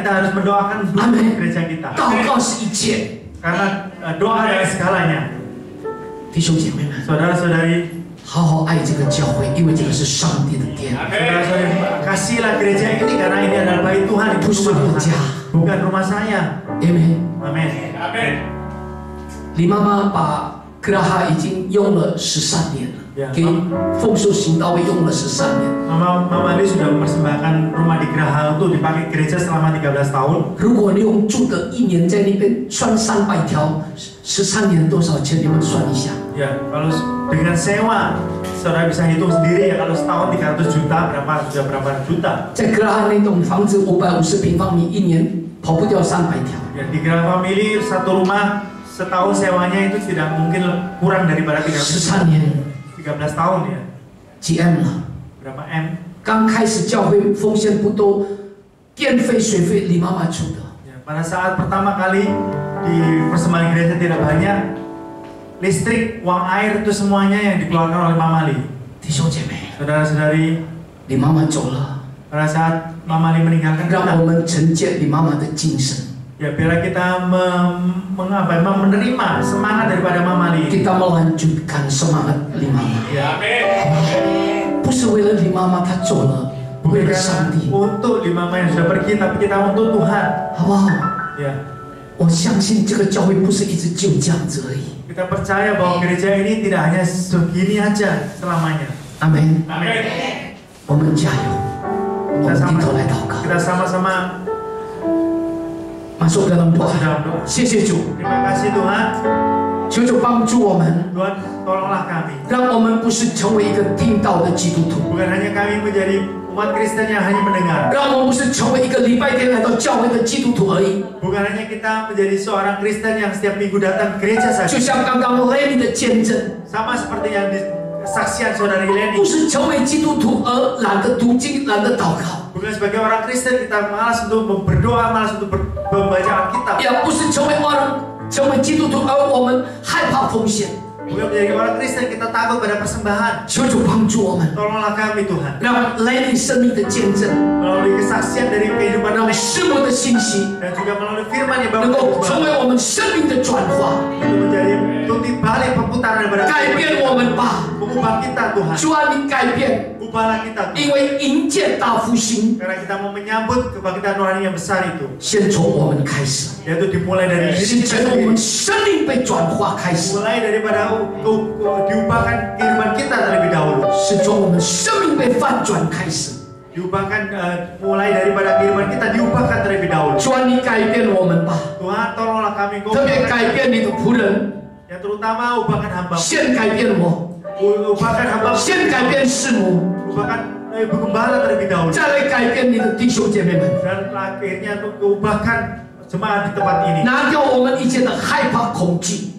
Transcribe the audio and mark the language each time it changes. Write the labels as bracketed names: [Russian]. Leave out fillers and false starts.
[Indonesian] Kita harus mendoakan dulu Amin. gereja kita. [Chinese] 祷告是一切， [Indonesian] Karena doa adalah segalanya. [Chinese] 弟兄姐妹们， [Indonesian] Saudara-saudari, [Chinese] 好好爱这个教会，因为这个是上帝的殿。 [Indonesian] saudara-saudari, kasihlah gereja ini karena ini adalah bait Tuhan, itu rumah Tuhan, bukan rumah saya. [Chinese] Amen。 [Indonesian] Amin. [Chinese] 李妈妈把 Geraha 已经用了13年了， [Indonesian] Ya, [Chinese] 给奉寿行道会用了13年。 [Indonesian] Mama Li sudah mempersembahkan rumah di Geraha untuk dipakai gereja selama 13 tahun. [Chinese] 如果你用住的一年在那边算300条，13年多少钱？你们算一下。 [Indonesian] Ya, kalau dengan sewa, saudara bisa hitung sendiri ya, kalau setahun 300 juta, sudah berapa juta? [Chinese] 在Geraha那栋房子550平方米，一年跑不掉300条。 [Indonesian] Ya, di Geraha Family satu rumah setahun sewanya itu tidak mungkin kurang daripada [Chinese] 13年， [Indonesian] 13 tahun ya. [Chinese] 几 M 了？ [Indonesian] Berapa M? [Chinese] 刚开始教会奉献不都电费、水费李妈妈出的。 [Indonesian] Ya, pada saat pertama kali di persembahan gereja tidak banyak, listrik, uang air itu semuanya yang dikeluarkan oleh Mama Li. [Chinese] 弟兄姐妹， [Indonesian] Saudara-saudari, [Chinese] 李妈妈走了， [Indonesian] pada saat Mama Li meninggalkan [Chinese] 让 [Indonesian] kita, [Chinese] 我们承接李妈妈的精神， [Indonesian] ya biarlah kita menerima semangat daripada Mama Li. kita melanjutkan semangat 李妈妈。 Ya, [Chinese] 不是为了李妈妈，她走了，为 [Indonesian] bukan [Chinese] 了上帝， [Indonesian] untuk di Mama yang sudah pergi, tapi kita untuk Tuhan. [Chinese] 好不好？ [Indonesian] Ya, [Chinese] 我相信这个教会不是一直就这样子而已。 [Indonesian] kita percaya bahwa gereja ini tidak hanya segini aja selamanya. [Chinese] 阿门。 [Indonesian] Amin. [Chinese] 我们加油，我们低头来祷告， [Indonesian] Kita sama-sama masuk dalam doa。 dalam doa. [Chinese] 谢谢主， [Indonesian] Terima kasih Tuhan. [Chinese] 求主帮助我们， [Indonesian] Tuhan tolonglah kami. [Chinese] 让我们不是成为一个听道的基督徒， [Indonesian] Bukan hanya kami menjadi umat Kristen yang hanya mendengar. [Chinese] 让我们不是成为一个礼拜天来到教会的基督徒而已。 [Indonesian] Bukan hanya kita menjadi seorang Kristen yang setiap minggu datang ke gereja [Chinese] 就像刚刚 Lenny 的见证， [Indonesian] Sama seperti yang disaksikan saudari Lenny. [Chinese] 不是成为基督徒而懒得读经、懒得祷告， [Indonesian] Bukan sebagai orang Kristen kita malas untuk berdoa, malas untuk membaca Alkitab. [Chinese] 也不是成为基督徒而我们害怕风险。 [Indonesian] Bukan menjadi orang Kristen kita takut pada persembahan. [Chinese] 求主帮助我们， [Indonesian] Tolonglah kami Tuhan. [Chinese] 让 Lenny 生命的见证， [Indonesian] Melalui kesaksian dari kehidupan [Chinese] 让 Lenny 师母的信息 [Indonesian] dan juga melalui firman yang [Chinese] 能 [Indonesian] Bapak [Chinese] 够成 [Indonesian] ubah [Chinese] 为我们生命的转化， [Indonesian] untuk menjadi titik balik perputaran daripada [Chinese] 改变我们吧。 [Indonesian] mengubah kita Tuhan. [Chinese] 主啊，你改变， [Indonesian] Ubahlah kita Tuhan. [Chinese] 因为迎接大复兴， [Indonesian] Karena kita mau menyambut kebangkitan rohani yang besar itu, [Chinese] 先从我们开始， [Indonesian] yaitu dimulai dari [Chinese] 是 [Indonesian] diri [Chinese] 从 [Indonesian] kita [Chinese] 我们 [Indonesian] sendiri. [Chinese] 生命被转化开始， [Indonesian] Mulai daripada diubahkan kehidupan kita terlebih dahulu. [Chinese] 是从我们生命被翻转开始。 [Indonesian] Diubahkan mulai daripada kehidupan kita diubahkan terlebih dahulu. [Chinese] 主啊，你改变我们吧， [Indonesian] Tuhan tolonglah kami, [Chinese] 特别改变你的仆人， [Indonesian] yang terutama ubahkan hamba, [Chinese] 先改变我， [Indonesian] ubahkan hamba, [Chinese] 先改变师母， [Indonesian] ubahkan ibu gembala terlebih dahulu, [Chinese] 再来改变你的弟兄姐妹们， [Indonesian] dan akhirnya untuk ubahkan jemaat di tempat ini. [Chinese] 拿掉我们一切的害怕、恐惧，